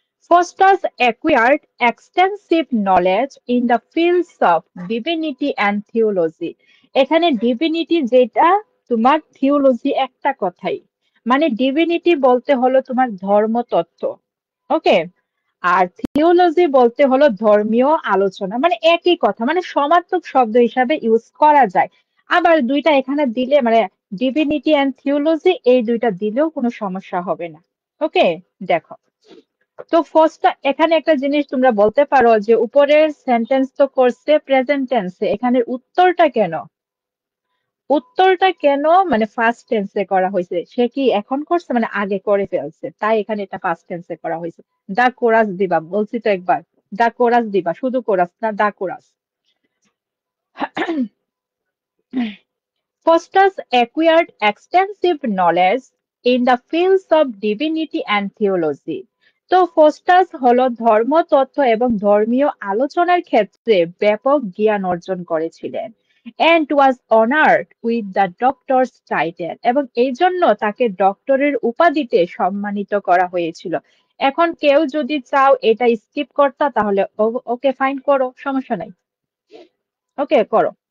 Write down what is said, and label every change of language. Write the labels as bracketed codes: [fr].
[en] Fosters acquired extensive knowledge in the fields of divinity and theology. [bn] এখানে divinity যেটা, তোমার theology একটা কথাই, মানে ডিভিনিটি বলতে হলো তোমার ধর্মতত্ত্ব, ওকে, আর থিওলজি বলতে হলো ধর্মীয় আলোচনা, মানে একই কথা, মানে সমার্থক শব্দ হিসাবে ইউজ করা যায়। আবার দুইটা এখানে দিলে মানে ডিভিনিটি অ্যান্ড থিওলজি এই দুইটা দিলেও কোনো সমস্যা হবে না। ওকে, দেখো। তো ফার্স্টটা এখানে একটা জিনিস তোমরা বলতে পারো যে উপরের সেন্টেন্স তো করছে প্রেজেন্ট টেন্সে, এখানে উত্তরটা কেন, উত্তরটা কেন মানে ফার্স্ট টেন্সে করা হয়েছে? সে কি এখন করছে, মানে আগে করে ফেলছে, তাই এখানে এটা ফার্স্ট টেন্সে করা হয়েছে। দা কোরাস দিবা, বলছি তো একবার, দা কোরাস দিবা, শুধু কোরাস না, দা chorus. [en] Faustus acquired extensive knowledge in the fields of divinity and theology. [bn] তো ফস্টাস হলো ধর্মতত্ত্ব এবং ধর্মীয় আলোচনার ক্ষেত্রে ব্যাপক জ্ঞান অর্জন করেছিলেন, [en] and was honored with the doctor's title, [bn] এবং এই জন্য তাকে ডক্টরের উপাধিতে সম্মানিত করা হয়েছিল। এখন কেউ যদি চাও এটা স্কিপ করতা, তাহলে ওকে ফাইন করো, সমস্যা নাই, ওকে করো।